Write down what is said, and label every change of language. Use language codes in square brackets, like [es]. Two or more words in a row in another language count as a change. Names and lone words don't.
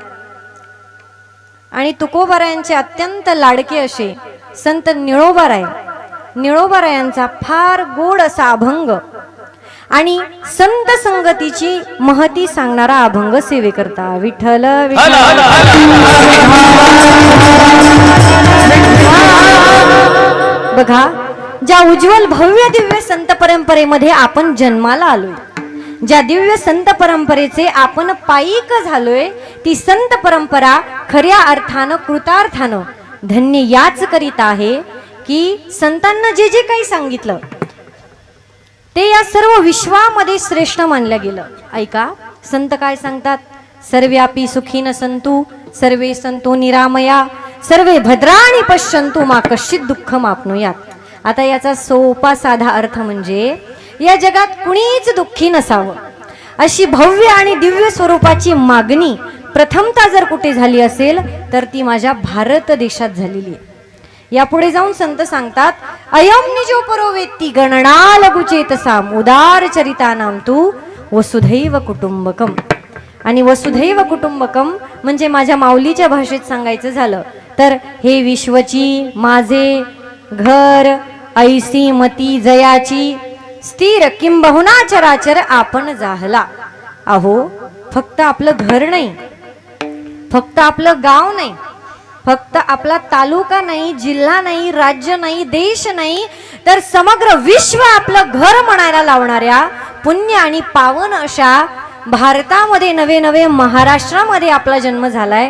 [mr] आणि तुकोबारायांचे अत्यंत लाडके असे संत निळोबारायांचा फार गोड असा अभंग आणि संत संगतीची महती सांगणारा अभंग सेवेकरता विठ्ठल बघा ज्या उज्ज्वल भव्य दिव्य संत परंपरेमध्ये आपण जन्माला आलोय ज्या दिव्य संत परंपरेचे आपण पायिक झालोय ती संत परंपरा खऱ्या अर्थानं कृतार्थानं धन्य याच करीत आहे की संतांना जे जे काही सांगितलं ते या सर्व विश्वामध्ये श्रेष्ठ मानलं गेलं ऐका संत काय सांगतात [sa] सर्व्यापी सुखीन संतु सर्वे संतो निरामया सर्वे भद्राणी पश्यंतु मा कश्चित दुःख मापनुयात आता [mr] याचा सोपा साधा अर्थ म्हणजे या जगात कुणीच दुःखी नसावं अशी भव्य आणि दिव्य स्वरूपाची मागणी प्रथमता जर कुठे झाली असेल तर ती माझ्या भारत देशात झालेली आहे यापुढे जाऊन संत सांगतात [sa] अयम निजो परोवेत्ती गणना लघुचेतसाम उदार चरितानाम तू वसुधैव कुटुंबकम [mr] आणि [sa] वसुधैव कुटुंबकम [mr] म्हणजे माझ्या माऊलीच्या भाषेत सांगायचं झालं तर हे विश्वची माझे घर ऐसी मती जयाची स्थिर किंबहुना चराचर आपण जाहला अहो फक्त आपलं घर नाही, फक्त आपलं गाव नाही, फक्त आपला तालुका नाही, जिल्हा नाही, राज्य नाही, देश नाही, तर समग्र विश्व आपलं घर म्हणायला लावणाऱ्या पुण्य आणि पावन अशा भारतामध्ये नवे नवे महाराष्ट्रामध्ये आपला जन्म झालाय.